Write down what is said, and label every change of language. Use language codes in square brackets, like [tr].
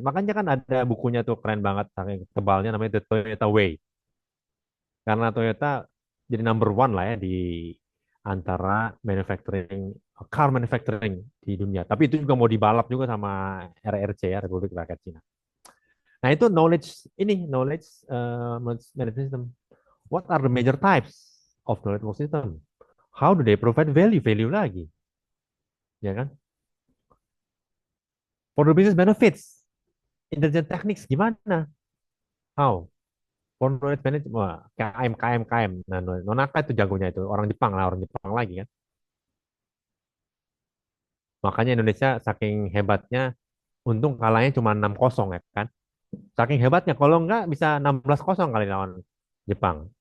[id] Makanya kan ada bukunya tuh keren banget, saking tebalnya namanya The Toyota Way. Karena Toyota jadi [en] number one [id] lah ya di antara [en] manufacturing car manufacturing [id] di dunia. Tapi itu juga mau dibalap juga sama RRC ya Republik Rakyat Cina. Nah itu knowledge ini knowledge management system. [en] What are the major types of knowledge management system? How do they provide value [id] lagi, ya kan? [en] For the business benefits, intelligent techniques [id] gimana? [en] How? For knowledge management, [id] wah, [en] KM, KM, KM. [id] Nah, Nonaka itu jagonya itu. Orang Jepang lah, orang Jepang lagi kan. Makanya Indonesia saking hebatnya, untung kalahnya cuma 6-0 ya kan. Saking hebatnya, kalau enggak bisa 16-0 kali lawan Jepang.